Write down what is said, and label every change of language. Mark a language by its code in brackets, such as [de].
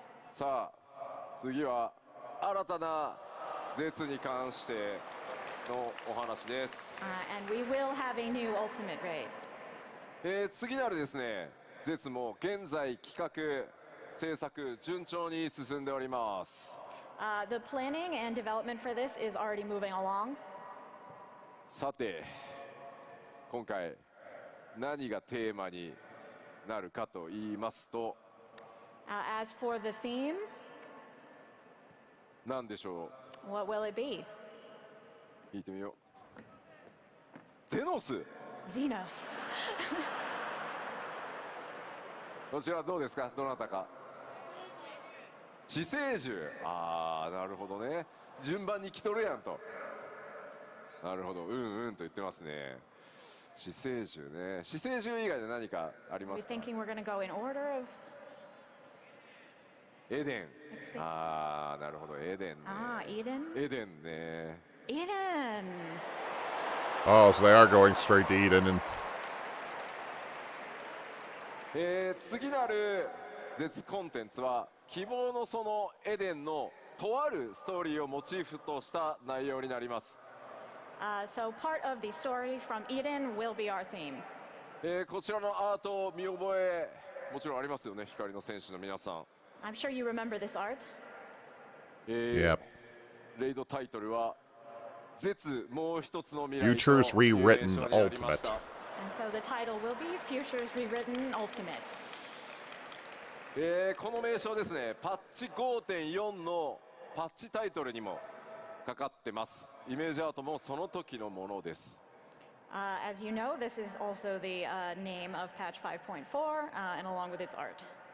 [ja] さあ、次は新たな絶に関してのお話です。 [en] And we will have a new Ultimate raid. [ja] 次なるですね、絶も現在企画制作順調に進んでおります。 [en] The planning and development for this is already moving along. [ja] さて、今回何がテーマになるかと言いますと、 [en] As for the theme, [ja] 何でしょ [en] what will it be? [ja] う？聞いてみよう。ゼノス。 [en] Xenos. [ja] こちらどうですか？どなたか。死生獣。ああ、なるほどね。順番に来とるやんと。なるほど、と言ってますね。死生獣ね。死生獣以外で何かありま [en] We're [ja] すか？ [en] thinking we're going to go in order of. [ja] エデン。 [en] Let's be- [ja] ああ、なるほど、エデンね。 [en] Eden? [ja] エデンね。 [en] Eden! Oh, so they are going straight to Eden. And [ja] 次なる絶コンテンツは希望のそのエデンのとあるストーリーをモチーフとした内容になります。 [en] So part of the story from Eden will be our theme. [ja] こちらのアートを見覚えもちろんありますよね、光の選手の皆さん。 [en] I'm sure you remember this art. Yep. [ja] レイドタイトルは絶もう一つの未来と [en] Futures [ja] いう名 [en] Rewritten [ja] 称になりました。 [en] Ultimate. And so the title will be Futures Rewritten Ultimate. [ja] この名称ですね、パッチ 5.4 のパッチタイトルにもかかってます。イメージアートもその時のものです。 [en] As you know, this is also the name of patch 5.4 and along with its art.